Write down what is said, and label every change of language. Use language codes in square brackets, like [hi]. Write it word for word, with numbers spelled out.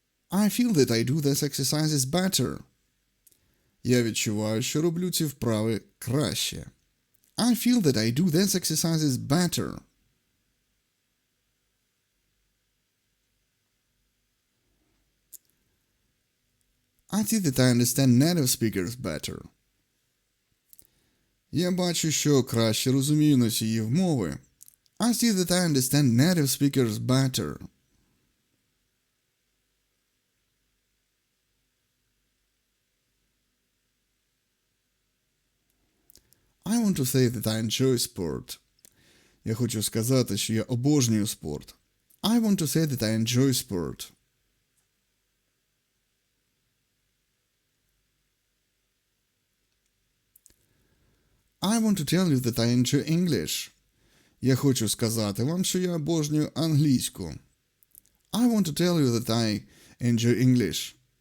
[en] I feel that I do these exercises better. [uk] Я відчуваю, що роблю ці вправи краще. [en] I feel that I do these exercises better. I see that I understand native speakers better. [uk] Я бачу, що краще розумію носіїв мови. [en] I see that I understand native speakers better. I want to say that I enjoy sport. [uk] Я хочу сказати, що я обожнюю спорт. [en] I want to say that I enjoy sport. I want to tell you that I enjoy English. [uk] Я хочу сказати вам, що я обожнюю англійську. [en] I want to tell you that I enjoy English.